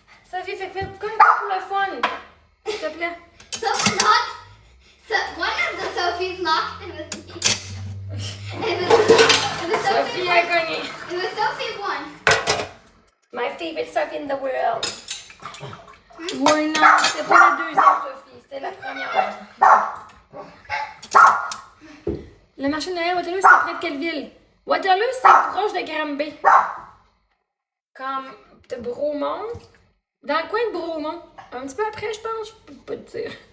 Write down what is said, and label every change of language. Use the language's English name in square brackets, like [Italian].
[French] Sophie, fais comme pour le fun. S'il te plaît. [English] Someone locked. One of the Sophies locked. It was [French] Sophie a gagné. [English] It was Sophie won. My favorite Sophie in the world. [French] Oui, non, c'était pas la deuxième Sophie, c'était la première. Le marché de Noël Waterloo, c'est près de quelle ville? Waterloo, c'est proche de Granby. Comme de Bromont. Dans le coin de Bromont. Un petit peu après, je pense. Je peux pas te dire.